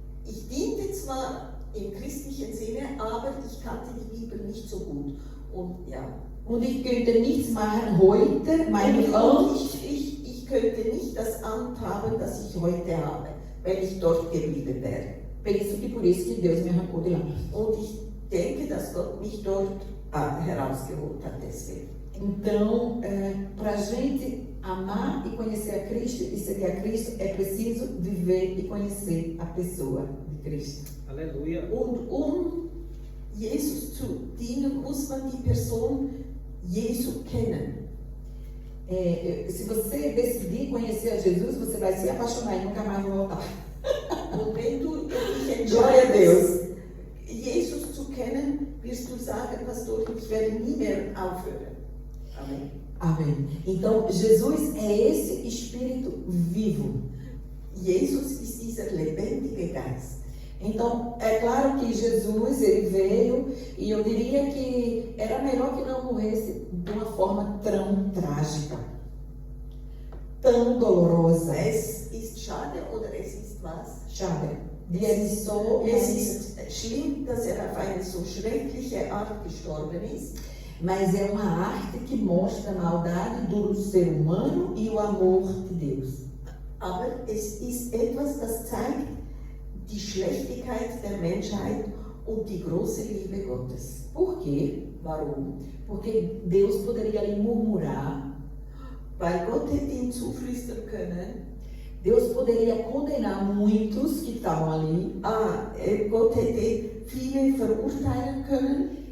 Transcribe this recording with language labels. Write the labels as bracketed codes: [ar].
[de] Ich diente zwar im christlichen Sinne, aber ich kannte die Bibel nicht so gut. Und ja. Und ich könnte nichts machen heute, ich könnte nicht das Amt haben, das ich heute habe, wenn ich dort geblieben wäre. [pt] Penso que por isso que Deus me arrancou de lá. [de] Und ich denke, dass Gott mich dort herausgeholt hat deswegen. [pt] Então, para a gente amar e conhecer a Cristo e seguir a Cristo, é preciso viver e conhecer a pessoa de Cristo. Aleluia. [de] Und Jesus zu dienen, muss man die Person Jesu kennen. [pt] Se você decidir conhecer a Jesus, você vai se apaixonar e nunca mais voltar. [de] Und wenn du dich [pt] Glória a Deus. [de] Jesus zu kennen, wirst du sagen, Pastor, ich werde nie mehr aufhören. [pt] Amém. Amém. Então, Jesus é esse Espírito vivo. [de] Jesus ist dieser lebendige Geist. [pt] Então, é claro que Jesus, ele veio, e eu diria que era melhor que não morresse de uma forma tão trágica, tão dolorosa. [de] Es ist schade oder es ist was? Schade. Es ist schlimm, dass auf eine so schreckliche Art gestorben ist. [pt] Mas é uma arte que mostra a maldade do ser humano e o amor de Deus. [de] Aber es ist etwas, das zeigt die Schlechtigkeit der Menschheit und die große Liebe Gottes. [pt] Por quê? [de] Warum? [pt] Porque Deus poderia ali murmurar, [de] Weil Gott hätte ihm zuflüstern können. [pt] Deus poderia condenar muitos que estavam ali. [de] Gott hätte viele verurteilen können.